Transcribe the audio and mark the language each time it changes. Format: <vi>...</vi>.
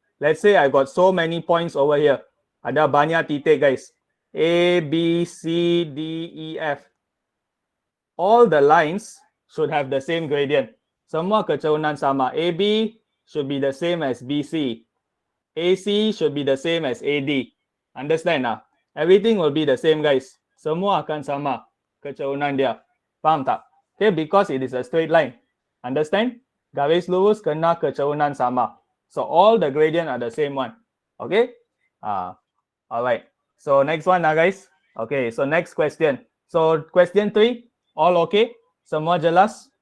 <en>let's say I got so many points over here.</en> <ms>Ada banyak titik</ms> <en>guys. A, B, C, D, E, F. All the lines should have the same gradient.</en> <ms>Semua kecerunan sama.</ms> <en>AB should be the same as BC. AC should be the same as AD. Understand lah? Everything will be the same guys.</en> <ms>Semua akan sama kecerunan dia. Faham tak?</ms> <en>Okay, because it is a straight line. Understand?</en> <ms>Garis lurus kena kecerunan sama.</ms> <en>So all the gradient are the same one. Okay? Alright. So next one lah guys. Okay, so next question. So question 3, all okay?</en> <ms>Semua jelas?</ms>